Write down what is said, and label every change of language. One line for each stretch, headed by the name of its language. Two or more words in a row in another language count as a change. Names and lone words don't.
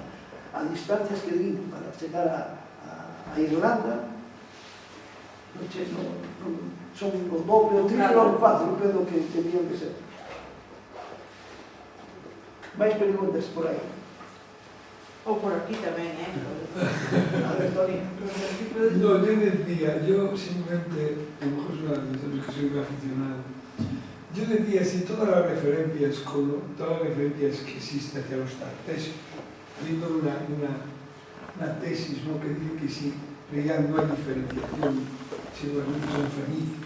Galician: A distancias que digo para chegar a Irlanda son o doble, o triple ou o cuádruple do que tenían que ser. Mais preguntas por aí? Ou por aquí tamén, A ver, Toni.
Spanish: No, yo decía, yo simplemente, sabes que soy un aficionado, yo decía, si todas las referencias que existen hacia los tartesios, habiendo una tesis, ¿no?, que dice que si real no hay diferenciación, si realmente son fenicios.